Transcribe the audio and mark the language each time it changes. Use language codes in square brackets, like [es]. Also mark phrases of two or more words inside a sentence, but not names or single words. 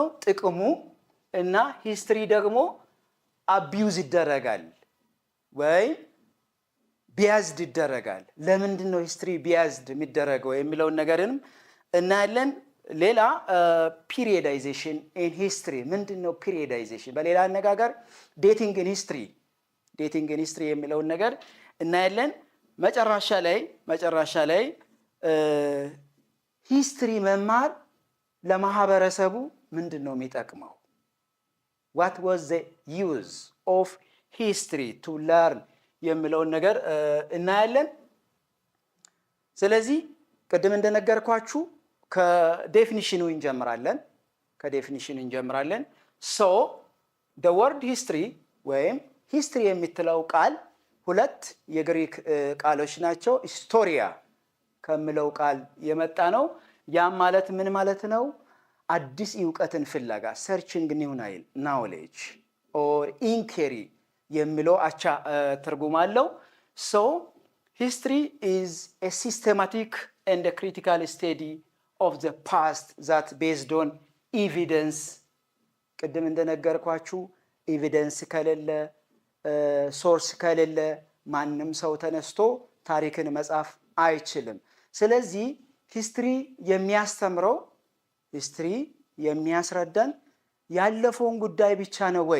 [am] ጥቅሙ እና ሂስትሪ ደግሞ አቢዩዝ ይደረጋል ወይ ቢያዝድ ይደረጋል። ለምንድነው [en] history biased [am] የሚደረገው የሚለውን ነገርንም እናያለን። ሌላ [en] periodization in history [am] ምንድነው? ፒሪዮዳይዜሽን በሌላ አነጋገር [en] dating in history [am] የሚለውን ነገር እናያለን። መጨረሻ ላይ ሂስትሪ መማር ለማህበረሰቡ ምንድነው የሚጠቅመው? [en] what was the use of history to learn [am] የሚለውን ነገር እናያለን። ስለዚህ ቅድም እንደነገርኳችሁ ከዴፊኒሽኑ እንጀምራለን። [en] so the word history [am] ወይም ሂስትሪ የምትለው ቃል ሁለት የግሪክ ቃሎች ናቸው። ሂስቶሪያ ከሚለው ቃል የመጣ ነው። ያም ማለት ምን ማለት ነው? አዲስ ዕውቀትን ፍለጋ [en] searching new knowledge or inquiry [am] የሚለው አቻ ትርጉም አለው። [en] so history is a systematic and a critical study of the past that based on evidence። [am] ቅድም እንደነገርኳችሁ ኤቪደንስ ከሌለ ሶርስ ከሌለ ማንም ሰው ተነስቶ ታሪክን መጻፍ አይችልም። ስለዚህ ሂስትሪ የሚያስረዳን ያለፈውን ጉዳይ ብቻ ነው ወይ